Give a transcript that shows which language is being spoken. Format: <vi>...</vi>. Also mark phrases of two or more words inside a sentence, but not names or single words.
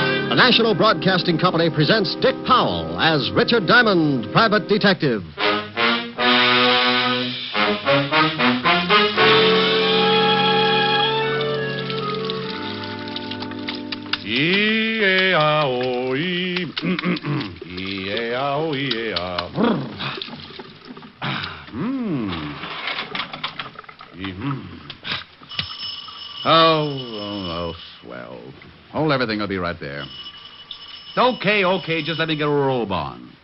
<en>The National Broadcasting Company presents Dick Powell as Richard Diamond, Private Detective. E-A-O-E. E-A-O-E-A. Oh, swell. Hold everything will be right there. Okay, just let me get a robe on.</en>